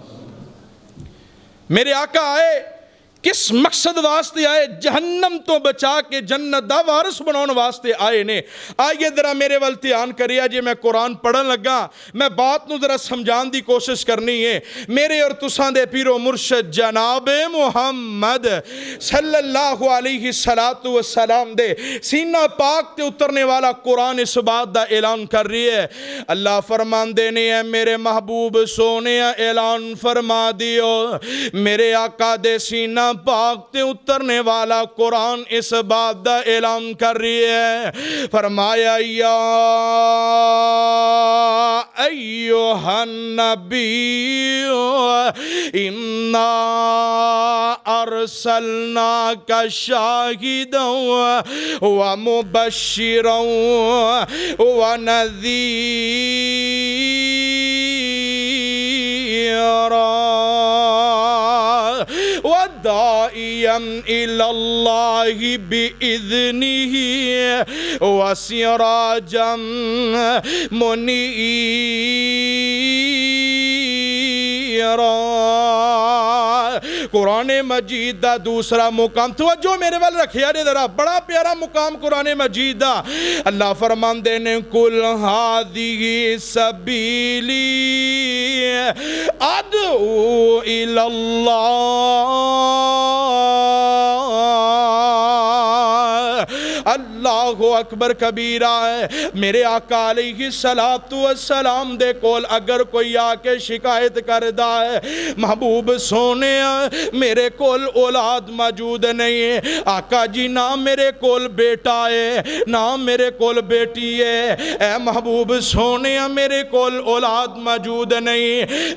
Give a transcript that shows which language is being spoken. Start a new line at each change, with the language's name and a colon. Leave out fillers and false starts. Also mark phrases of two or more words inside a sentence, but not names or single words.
Punjabi: میرے آقا آئے کس مقصد واسطے آئے? جہنم توں بچا کے جنت دا وارث بنانے واسطے آئے نے. آئیے ذرا میرے ول دھیان کریئے، جے میں قرآن پڑھن لگا میں بات نوں ذرا سمجھانے کی کوشش کرنی ہے. میرے اور تساں دے پیر و مرشد جناب محمد
Arabic: صلى الله عليه الصلاة والسلام
Punjabi: دے سینہ پاک تے اترنے والا قرآن اس بات دا اعلان کر رہی ہے. اللہ فرماندے نے، اے میرے محبوب سوہنے اعلان فرما دیو، میرے آقا دے سینہ پاک تے اترنے والا قرآن اس بات دا اعلان کر رہی ہے.
Arabic: فرمایا، يا أيها النبي إنا أرسلناك شاهدا ومبشرا ونذيرا وداعيا إلى الله بإذنه وسراجا منيرا.
Punjabi: قرآن مجید دا دوسرا مقام، توجہ میرے ول رکھیا جے ذرا، بڑا پیارا مقام قرآن مجید دا. اللہ فرماندے نے,
Arabic: قل هذه سبيلي أدعو إلى الله. الله أكبر كبيرا ہے.
Punjabi: میرے آقا
Arabic: عليه الصلاة والسلام
Punjabi: دے کول اگر کوئی آ کے شکایت کردا ہے، محبوب سوہنے میرے کول اولاد موجود نہیں ہے، آقا جی نہ میرے کول بیٹا ہے نہ میرے کول بیٹی ہے، اے محبوب سوہنے میرے کول اولاد موجود نہیں.